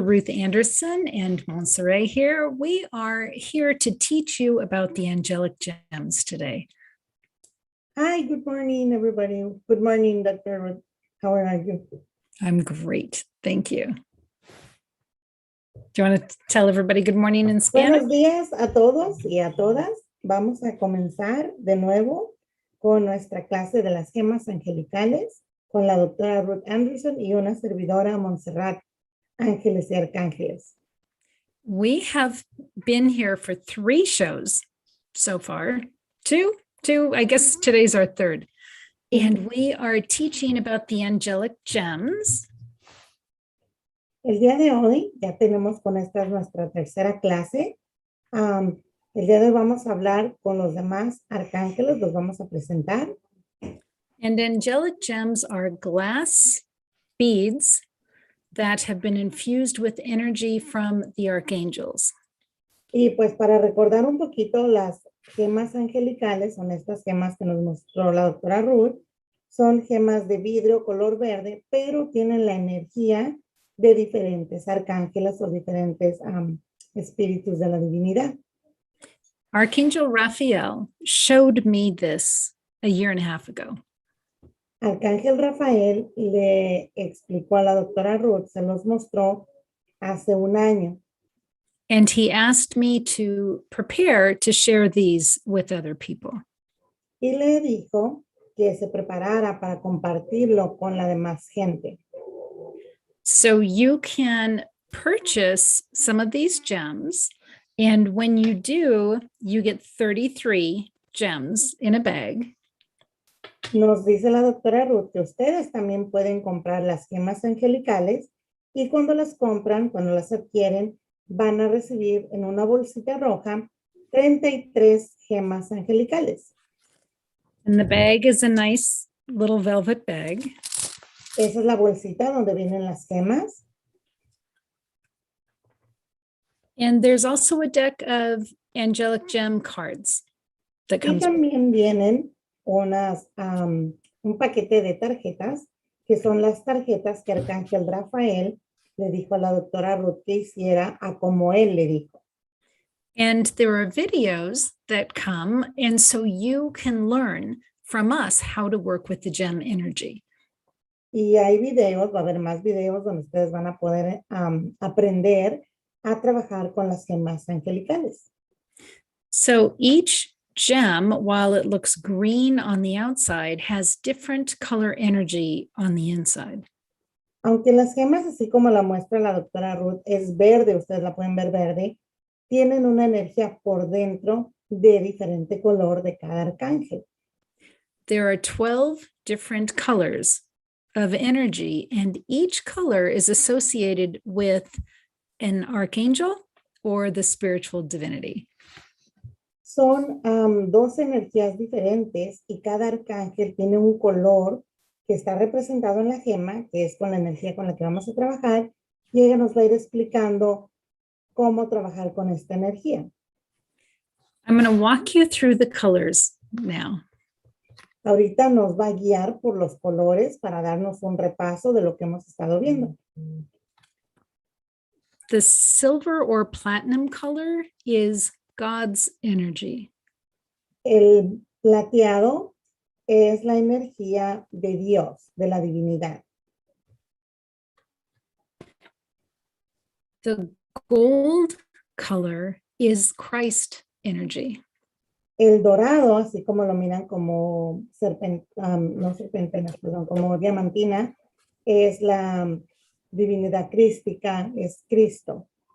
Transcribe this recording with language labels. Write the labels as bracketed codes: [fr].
[en] Ruth Anderson and Monserrat here. We are here to teach you about the angelic gems today. Hi, good morning, everybody. Good morning, Dr. Ruth. How are you? I'm great. Thank you. Do you want to tell everybody good morning in Spanish? [es] Buenos días a todos y a todas. Vamos a comenzar de nuevo con nuestra clase de las gemas angelicales con la doctora Ruth Anderson y una servidora Monserrat Ángeles y Arcángeles. [en] We have been here for 3 shows so far. Two, I guess today's our third. And we are teaching about the angelic gems. [es] El día de hoy ya tenemos con esta nuestra tercera clase. El día de hoy vamos a hablar con los demás arcángeles, los vamos a presentar. [en] And angelic gems are glass beads that have been infused with energy from the archangels. [es] Y pues para recordar un poquito, las gemas angelicales son estas gemas que nos mostró la doctora Ruth. Son gemas de vidrio color verde, pero tienen la energía de diferentes arcángeles o diferentes espíritus de la divinidad. [en] Archangel Raphael showed me this a year and a half ago. [es] Archangel Rafael le explicó a la doctora Ruth, se los mostró hace un año. [en] And he asked me to prepare to share these with other people. [es] Y le dijo que se preparara para compartirlo con la demás gente. [en] So you can purchase some of these gems. And when you do, you get 33 gems in a bag. [es] Nos dice la doctora Ruth que ustedes también pueden comprar las gemas angelicales y cuando las compran, cuando las adquieren, van a recibir en una bolsita roja 33 gemas angelicales. [en] And the bag is a nice little velvet bag. [es] Esa es la bolsita donde vienen las gemas. [en] And there's also a deck of angelic gem cards that [es] Y [en] comes. [es] también vienen un paquete de tarjetas, que son las tarjetas que Archangel Raphael le dijo a la doctora Ruth que hiciera a como él le dijo. [en] And there are videos that come, and so you can learn from us how to work with the gem energy. [es] Y hay videos, va a haber más videos donde ustedes van a poder aprender a trabajar con las gemas angelicales. [en] So each gem, while it looks green on the outside, has different color energy on the inside. [es] Aunque las gemas, así como la muestra la doctora Ruth, es verde, ustedes la pueden ver verde, tienen una energía por dentro de diferente color de cada arcángel. [en] There are 12 different colors of energy, and each color is associated with an archangel or the spiritual divinity. [es] Son 2 energías diferentes y cada arcángel tiene un color que está representado en la gema, que es con la energía con la que vamos a trabajar, y ella nos va a ir explicando cómo trabajar con esta energía. [en] I'm going to walk you through the colors now. [es] Ahorita nos va a guiar por los colores para darnos un repaso de lo que hemos estado viendo. [en] The silver or platinum color is God's energy. [es] El plateado es la energía de Dios, de la divinidad. [en] The gold color is Christ energy. [es] El dorado, así como lo miran como no serpentinas, perdón, como diamantina, es la divinidad crística, es Cristo.